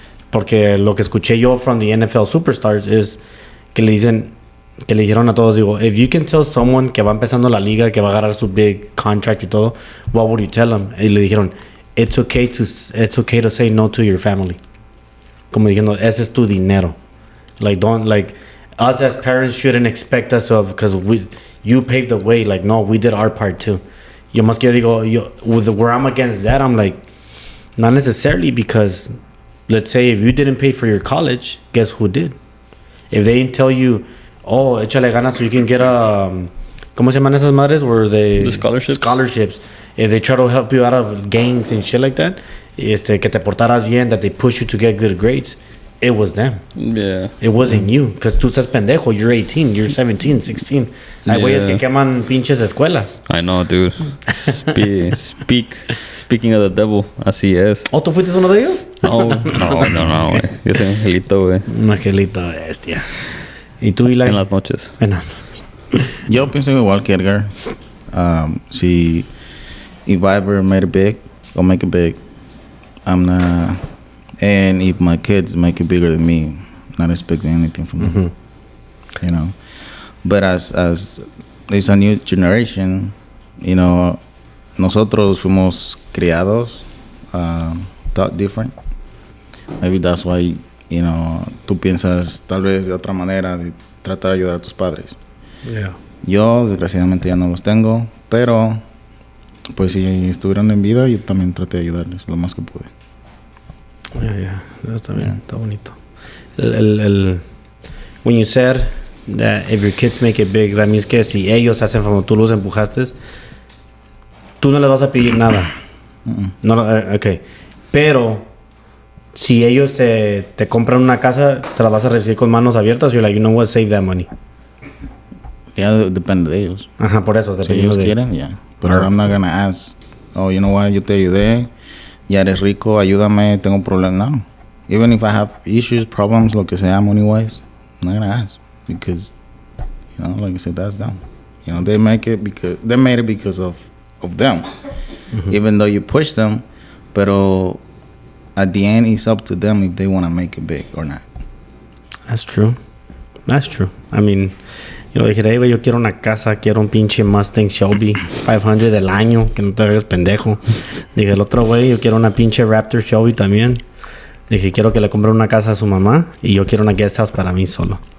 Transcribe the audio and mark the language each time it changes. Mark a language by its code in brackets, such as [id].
[es] Porque lo que escuché yo [en] from the NFL superstars is [es] que le dijeron a todos, digo, [en] if you can tell someone [es] que va empezando la liga, que va a agarrar su [en] big contract [es] y todo, [en] what would you tell them? [es] Y le dijeron, [en] it's okay to say no to your family. [es] Como diciendo, ese es tu dinero. [en] Like us as parents shouldn't expect us to, because you paved the way. Like, no, we did our part too. [es] Yo más que digo, [en] where I'm against that, I'm like, not necessarily, because let's say if you didn't pay for your college, guess who did? If they didn't tell you, oh, [es] échale ganas [en] so you can get a, [es] ¿cómo se llaman esas madres? [en] Where The scholarships? Scholarships. If they try to help you out of gangs and shit like that, [es] que te portaras bien, [en] that they push you to get good grades, it was them. Yeah. It wasn't you, because [es] tú estás pendejo. [en] You're 18, you're 17, 16. [es] Hay güeyes que queman pinches escuelas. [en] I know, dude. Speaking of the devil, [es] así es. ¿Oh, tú fuiste uno de ellos? No, güey. Yo soy angelito, güey. Un angelito bestia. ¿Y tú, Eli? En las noches. Yo pienso igual que Edgar. [en] If I ever made it big, I'll make it big. I'm not... And if my kids make it bigger than me, not expecting anything from them. You know? But as there's a new generation, you know, [es] nosotros fuimos criados, [en] taught different. Maybe that's why, you know, [es] tú piensas tal vez de otra manera de tratar de ayudar a tus padres. [en] Yeah. [es] Yo, desgraciadamente, ya no los tengo, pero pues si estuvieran en vida, yo también traté de ayudarles lo más que pude. Yeah. Eso está bien. Está bonito. [en] When you said that if your kids make it big, that means [es] que si ellos hacen como tú los empujaste, tú no les vas a pedir nada. [en] No, okay. [es] Pero si ellos te compran una casa, se la vas a recibir con manos abiertas. [en] You're like, you know what, save that money. [es] Ya depende de ellos. Ajá, por eso, Si dependiendo ellos de... quieren, ya. Pero [en] I'm not gonna ask, oh, you know what, [es] yo te ayudé, ya eres rico, ayúdame, tengo un problema. No. [en] Even if I have issues, problems, [es] lo que sea, [en] money-wise, I'm not gonna ask. Because, you know, like I said, that's them. You know, they made it because of them. Even though you push them, pero at the end, it's up to them if they want to make it big or not. That's true. [es] I mean, yo le dije, hey, güey, yo quiero una casa, quiero un pinche Mustang Shelby 500 del año, que no te hagas pendejo. Dije, el otro güey, yo quiero una pinche Raptor Shelby también. Dije, quiero que le compre una casa a su mamá y yo quiero una guest house para mí solo.